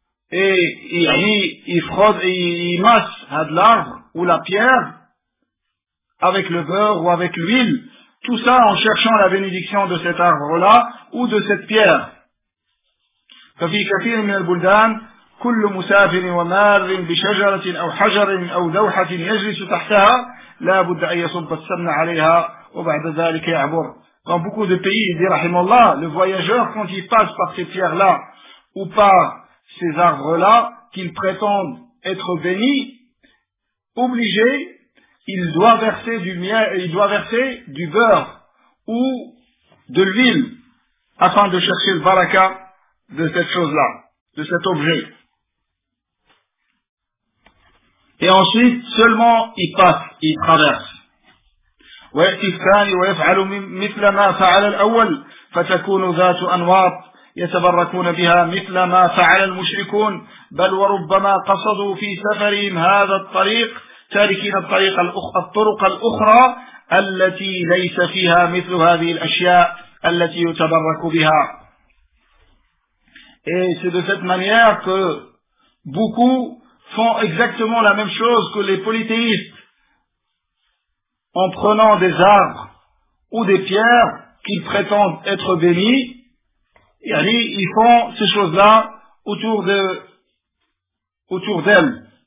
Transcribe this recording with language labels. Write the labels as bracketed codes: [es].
[fr] Et il masse de l'arbre ou la pierre avec le beurre ou avec l'huile, tout ça en cherchant la bénédiction de cet arbre-là ou de cette pierre. [ar] ففي كثير من البلدان كل مسافر ومار بشجرة أو حجر أو لوحة يجلس تحتها لا بد أن يصب السمن عليها وبعد ذلك يعبر. [fr] Dans beaucoup de pays, dit Rahimallah, le voyageur, quand il passe par ces pierres-là ou par ces arbres-là, qu'ils prétendent être bénis, obligés il doit verser du miel, il doit verser du beurre ou de l'huile afin de chercher le baraka de cette chose-là, de cet objet. Et ensuite, seulement il passe, il traverse. [ar] وياتي الثاني ويفعل مثل ما فعل الاول فتكون ذات انواط يتبركون بها مثل ما فعل المشركون بل وربما قصدوا في سفرهم هذا الطريق تاركين الطريق الطرق الاخرى التي ليس فيها مثل هذه الاشياء التي يتبرك بها. [fr] Et c'est de cette manière que beaucoup font exactement la même chose que les polythéistes, en prenant des arbres ou des pierres qu'ils prétendent être bénis, yani ils font ces choses-là autour d'elles.